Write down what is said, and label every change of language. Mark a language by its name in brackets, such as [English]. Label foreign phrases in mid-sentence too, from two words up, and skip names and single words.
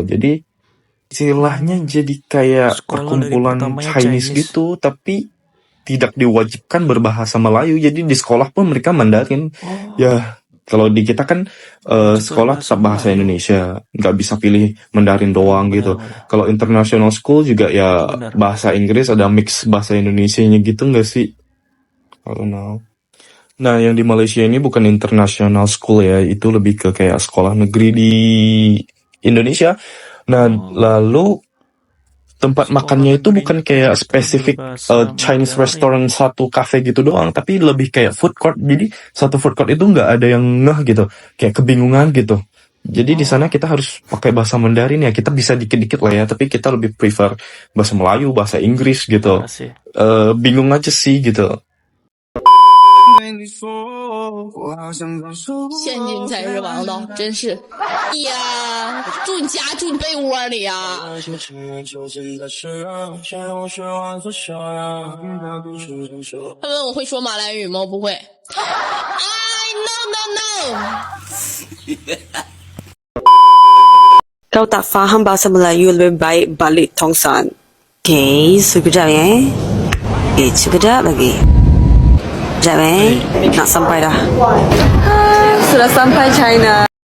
[Indonesian] Jadi istilahnya jadi kayak perkumpulan Chinese gitu, tapi tidak diwajibkan berbahasa Melayu. Jadi di sekolah pun mereka Mandarin. Ya kalau di kita kan sekolah tetap bahasa Indonesia, nggak bisa pilih Mandarin doang gitu. Kalau [English] international school [Indonesian] juga ya bahasa Inggris, ada mix bahasa Indonesianya gitu nggak sih? [English] I don't know. [Indonesian] Nah yang di Malaysia ini bukan [English] international school [Indonesian] ya, itu lebih ke kayak sekolah negeri di Indonesia. Nah lalu tempat makannya itu bukan kayak spesifik [English] Chinese restaurant [Indonesian] satu cafe gitu doang, tapi lebih kayak [English] food court. [Indonesian] Jadi satu [English] food court [Indonesian] itu nggak ada yang ngeh gitu, kayak kebingungan gitu. Jadi di sana kita harus pakai bahasa Mandarin ya. Kita bisa dikit-dikit lah ya, tapi kita lebih prefer bahasa Melayu, bahasa Inggris gitu. Bingung aja sih gitu. [Chinese] 现金才是王道，真是。哎呀，住你家，住你被窝里呀！他问我会说马来语吗？我不会。 [English] no no no。 [Malay] Kau tak faham bahasa Melayu, lebih baik balik Tongsan. Okay, sekejap ya. Sekejap lagi. Sekejap nak sampai dah. Sudah sampai China.